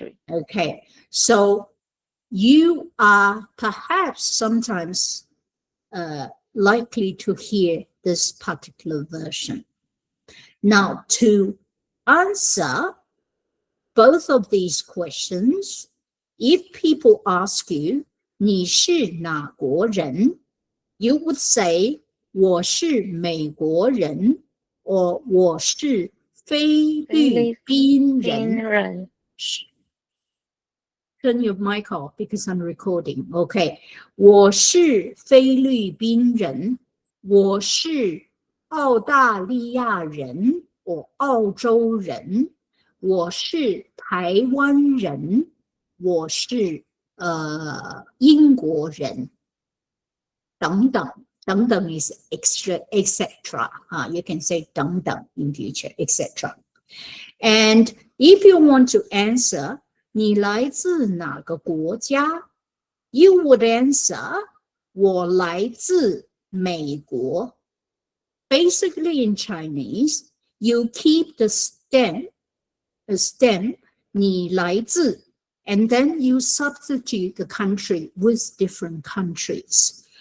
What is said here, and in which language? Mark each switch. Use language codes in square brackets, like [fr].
[en] Okay, so you are perhaps sometimes likely to hear this particular version. Now, to answer both of these questions, if people ask you, [zh] 你是哪国人? [en] You would say, [zh] 我是美国人 [en] or [zh] 我是菲律宾人. [en] Turn your mic off because I'm recording. Okay. [zh] 我是菲律宾人 我是澳大利亚人 or 澳洲人 我是台湾人 我是英国人 等等 等等 [en] is extra, etc. You can say 等等 in future, etc. And if you want to answer [zh] 你来自哪个国家 [en] you would answer [zh] 我来自美国 [en] Basically in Chinese, you keep the stem, the [zh] 你来自 [en] and then you substitute the country with different countries.